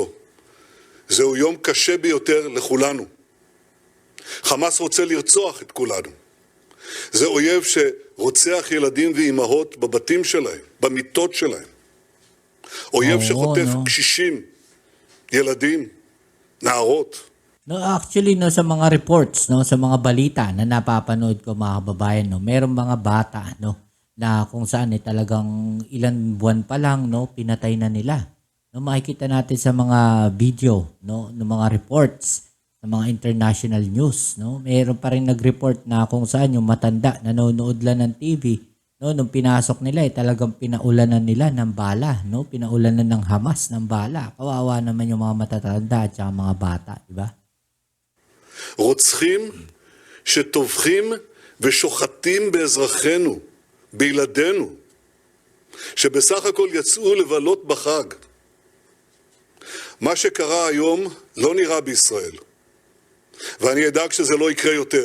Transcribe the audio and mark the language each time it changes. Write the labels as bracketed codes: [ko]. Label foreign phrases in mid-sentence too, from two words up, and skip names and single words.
[he] זהו יום קשה ביותר לכולנו. חמאס רוצה לרצוח את כולנו. זה אויב שרוצח ילדים ואימהות בבתים שלהם, במיטות שלהם. אויב שחוטף קשישים, ילדים, נערות. [tl] No, actually, no, sa mga reports, no, sa mga balita na napapanood ko mga kababayan, no, merong mga bata, no, na kung saan talagang ilan buwan pa lang, no, pinatay na nila. No, makikita natin sa mga video, no, ng mga reports sa mga [en] international news, [tl] no. Meron pa rin nag-report na kung saan yung matanda nanonood lang ng TV, no, nung pinasok nila talagang pinaulanan nila ng bala, no, pinaulanan ng Hamas ng bala. Kawawa naman yung mga matatanda at saka mga bata, di ba? [he] רוצחים שטובחים ושוחטים באזרחינו, בילדינו, שבסך הכל יצאו לבלות בחג. מה שקרה היום לא נראה בישראל, ואני אדאג שזה לא יקרה יותר.